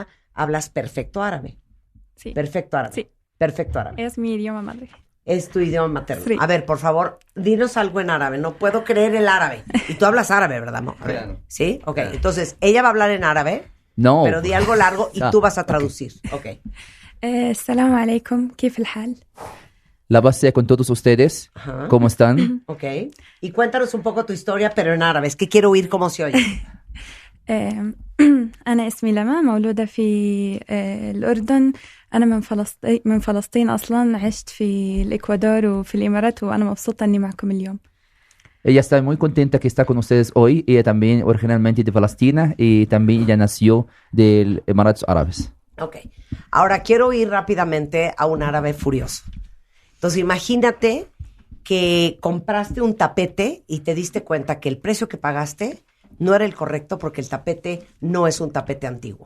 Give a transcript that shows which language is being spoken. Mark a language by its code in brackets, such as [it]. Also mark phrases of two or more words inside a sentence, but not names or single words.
[es] Hablas perfecto árabe. Sí. Perfecto árabe. Sí. Perfecto árabe. Es mi idioma madre. Es tu idioma materno. Sí. A ver, por favor, dinos algo en árabe. No puedo creer el árabe. Y tú hablas árabe, ¿verdad, amor? Claro. ¿Sí? Ok. Entonces, ella va a hablar en árabe, No. pero di algo largo y Ah, tú vas a traducir. Ok. [ar] السلام عليكم كيف الحال؟ [es] La base con todos ustedes. Ajá. ¿Cómo están? Ok. Y cuéntanos un poco tu historia, pero en árabe. Es que quiero oír cómo se oye. [ar] أنا اسمي لما مولودة في الأردن. أنا من فلسطين أصلا. عشت في الإكوادور وفي الإمارات وأنا مبسوطة إني معكم اليوم. [es] Ella está muy contenta que está con ustedes hoy. Ella también originalmente de Palestina y también ella nació de Emiratos Árabes. Ok. Ahora quiero ir rápidamente a un árabe furioso. Entonces, imagínate que compraste un tapete y te diste cuenta que el precio que pagaste no era el correcto porque el tapete no es un tapete antiguo.